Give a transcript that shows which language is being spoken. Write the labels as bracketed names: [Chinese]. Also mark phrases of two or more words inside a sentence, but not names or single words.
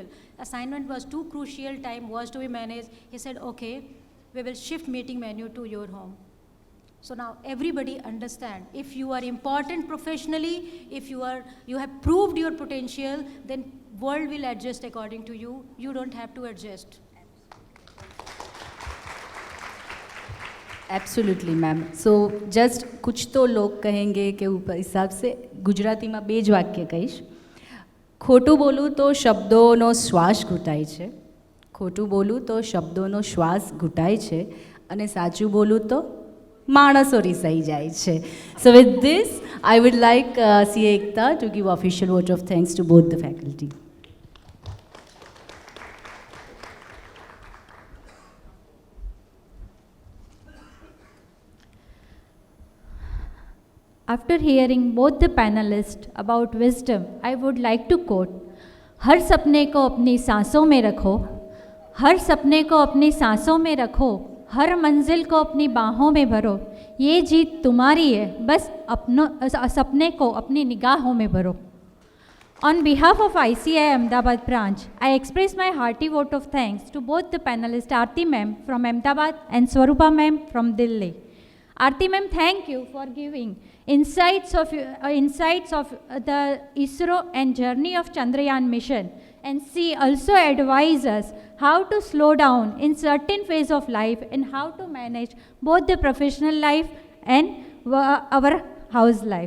[English] Assignment was too crucial, time was to be managed. He said, okay, we will shift meeting menu to your home. So now everybody understand, if you are important professionally, if you have proved your potential, then world will adjust according to you. You don't have to adjust. absolutely ma'am. so just [Hindi] कुछ तो लोग कहेंगे [Gujarati] કે [Hindi] ऊपर हिसाब से [Gujarati] ગુજરાતીમાં 2 જ વાક્ય કહીશ. ખોટું બોલું તો શબ્દોનો શ્વાસ ઘૂંટાય છે, ખોટું બોલું તો શબ્દોનો શ્વાસ ઘૂંટાય છે, અને સાચું બોલું તો માણસો રિસાઈ જાય છે. [English] so with this I would like CA Ekta to give official vote of thanks to both the faculty. After hearing both the panelists about wisdom, I would like to quote, [Hindi] हर सपने को अपनी सांसों में रखो, हर सपने को अपनी सांसों में रखो, हर मंजिल को अपनी बाहों में भरो, ये जीत तुम्हारी है, बस सपने को अपनी निगाहों में भरो. [English] On behalf of ICAI Ahmedabad branch, I express my hearty vote of thanks to both the panelists, Aarti ma'am from Ahmedabad and Swarupa ma'am from Delhi. Aarti ma'am, thank you for giving insights of the ISRO and journey of Chandrayaan mission, and she also advised us how to slow down in certain phase of life and how to manage both the professional life and our house life.